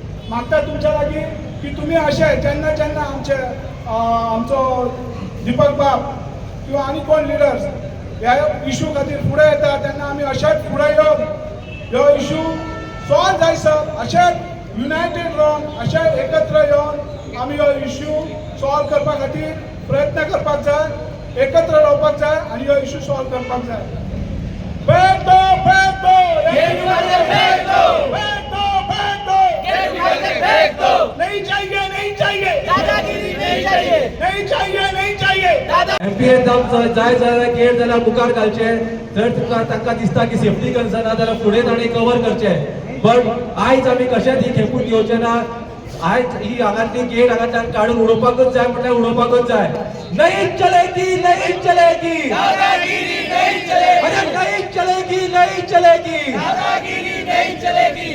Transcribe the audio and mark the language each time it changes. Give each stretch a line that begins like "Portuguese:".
Goan Konkani: मागता तुमच्या लागीं की तुमी अशें जेन्ना जेन्ना आमचो दिपक बाब किंवा आनी कोण लिडर्स ह्या इशू खातीर फुडें येता तेन्ना आमी अशेंच फुडें येवन ह्यो इशू सॉल्व जायसर अशेंच युनायटेड रावन अशें एकत्र येवन आमी हो इशू सॉल्व करपा खातीर प्रयत्न करपाक जाय, एकत्र रावपाक जाय आनी हो इशू सॉल्व करपाक जाय.
Hindi: फेक दो, फेक दो, फेक दो, फेक दो, फेक दो, नहीं चाहिए, नहीं चाहिए, दादागिरी नहीं चाहिए, नहीं चाहिए, नहीं चाहिए.
Goan Konkani: MPA जाय जाल्यार गेट जाल्यार मुखार घालचे. जर तुका तांकां दिसता की सेफ्टी कन्सर्न आसा जाल्यार फुडें ताणें कवर करचे. बट आयज आमी कशेंच ही खेपून घेवचे ना. आयज ही हांगातली गेट हांगातल्यान काडून उडोवपाकूच जाय म्हटल्यार उडोवपाकूच जाय.
Hindi: नहीं चलेगी, नहीं चलेगी, दादागिरी नहीं चलेगी, अरे नहीं चलेगी, नहीं चलेगी, दादागिरी नहीं चलेगी.